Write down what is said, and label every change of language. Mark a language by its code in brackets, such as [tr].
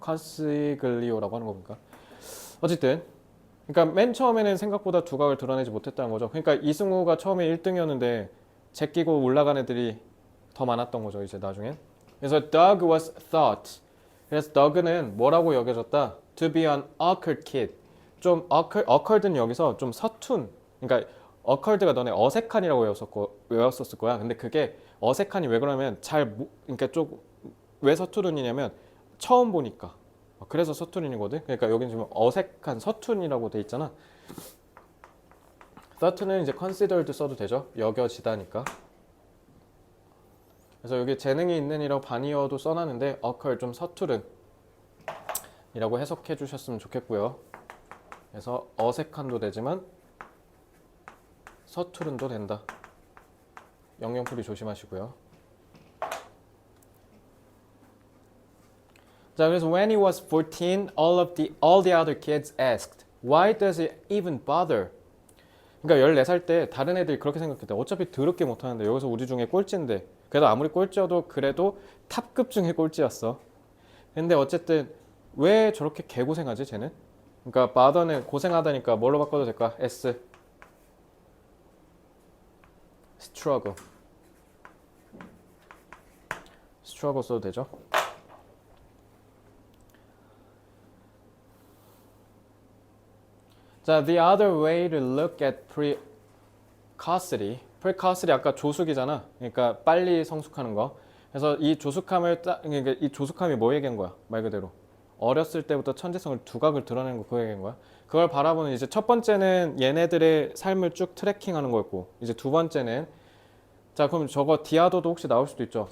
[ko] Consiglio라고 하는 거 보니까. 어쨌든 그러니까 맨 처음에는 생각보다 두각을 드러내지 못했다는 거죠. 그러니까 이승우가 처음에 1등이었는데 제끼고 올라간 애들이 더 많았던 거죠. 이제 나중엔. 그래서 [en] Doug was thought. [ko] 그래서 Doug는 뭐라고 여겨졌다? [en] To be an awkward kid. [ko] 좀 awkward는 여기서 좀 서툰. 그러니까 awkward가 너네 어색한이라고 외웠었을 거야. 근데 그게 어색한이 왜 그러면 그러니까 좀 왜 서투른이냐면 처음 보니까. 그래서 서투른이거든. 그러니까 여기는 지금 어색한 서툰이라고 돼 있잖아. thought는 이제 considered 써도 되죠. 여겨지다니까. 그래서 여기 재능이 있는 이라고 반이어도 써놨는데 awkward 좀 서투른 이라고 해석해 주셨으면 좋겠고요. 그래서 어색한도 되지만 서투른도 된다. 영영풀이 조심하시고요. 자, 그래서 [en] when he was 14, all the other kids asked, why does he even bother? [ko] 그러니까 14살 때 다른 애들이 그렇게 생각했대. 어차피 더럽게 못하는데 여기서 우리 중에 꼴찌인데 그래도 아무리 꼴찌여도 그래도 탑급 중에 꼴찌였어. 근데 어쨌든 왜 저렇게 개고생하지 쟤는? 그러니까 bother는 고생하다니까 뭘로 바꿔도 될까? S. [en] struggle. [ko] struggle 써도 되죠. 자, [en] the other way to look at precocity. [ko] precocity 아까 조숙이잖아. 그러니까 빨리 성숙하는 거. 그래서 이 조숙함을 그러니까 이 조숙함이 뭐 얘기한 거야? 말 그대로 어렸을 때부터 천재성을 두각을 드러내는 거 그거 얘기한 거야. 그걸 바라보는 이제 첫 번째는 얘네들의 삶을 쭉 트래킹하는 거였고 이제 두 번째는 자 그럼 저거 디아도도 혹시 나올 수도 있죠.